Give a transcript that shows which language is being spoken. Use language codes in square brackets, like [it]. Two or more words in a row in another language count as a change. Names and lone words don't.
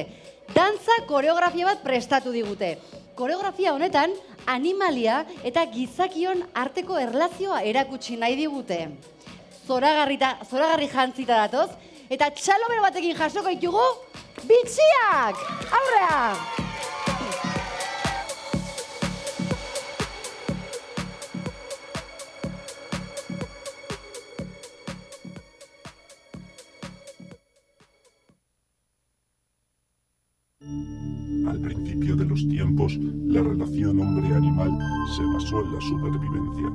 [eu] Dantza koreografia bat prestatu digute. Koreografia honetan, animalia eta gizakion arteko erlazioa erakutsi nahi digute. Zoragarri jantzita datoz, eta txalomero batekin jasoko ditugu, Bitxiak! Aurrea! [es] Al principio de los tiempos, la relación hombre-animal se basó en la supervivencia.